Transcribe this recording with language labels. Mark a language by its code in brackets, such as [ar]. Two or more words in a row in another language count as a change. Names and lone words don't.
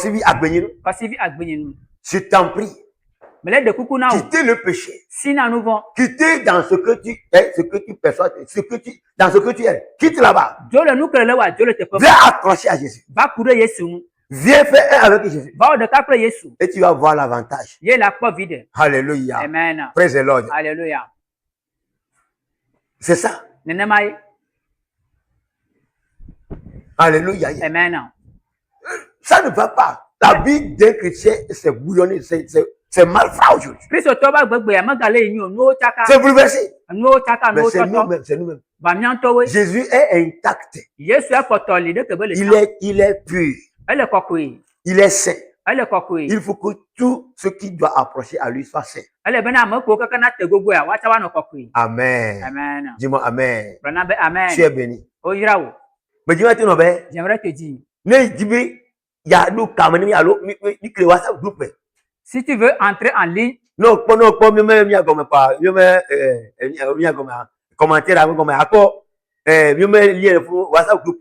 [fr] Je t'en prie. Quitter le péché. Quitter dans ce que tu es, ce que tu perçois, dans ce que tu es. Quitte là-bas. Viens accrocher à Jésus. Viens faire un avec Jésus. Et tu vas voir l'avantage. Alléluia. Amen. [en] Praise the Lord. [fr] Alléluia. C'est ça. Alléluia. Amen. Ça ne va pas. La vie d'un chrétien, c'est bouillonné, c'est malfrat aujourd'hui. [ee] Kristo tɔ ba gbegbe ya megale yi nyo nuwo tsaka. [fr] C'est bouleversé. [ee] Nuwo tsaka [fr] Mais [ee] nuwo [fr] c'est [ee] tɔtɔ. [fr] nous-mêmes, c'est nous-mêmes. [ee] Ba miãtɔwoe. [fr] Jésus est intact. [ee] Yesu ekpɔtɔ li ɖe kebe le [fr] Il [ee] tsã. [fr] est pur. [ee] Ele kɔkɔe. [fr] Il est saint. [ee] Ele kɔkɔe. [fr] Il faut que tout ce qui doit approcher à lui soit saint. [ee] Ele bena ame kewo keke na te gogo ya woatsã woanɔ kɔkɔe. [fr] Amen. Amen. Dis-moi amen. [ee] Gblɔna be amen. [fr] Tu es béni. [ee] Oyra wo. [fr] Mais dis-moi, tu n'as pas. J'aimerais te dire. Ne dis pas, il y a nous caméras, il y a l'eau, il crée WhatsApp groupe. Si tu veux entrer en ligne, Non, même, il y a comme pas, il y a comme commentaire, comme accord, il y a lien pour WhatsApp groupe.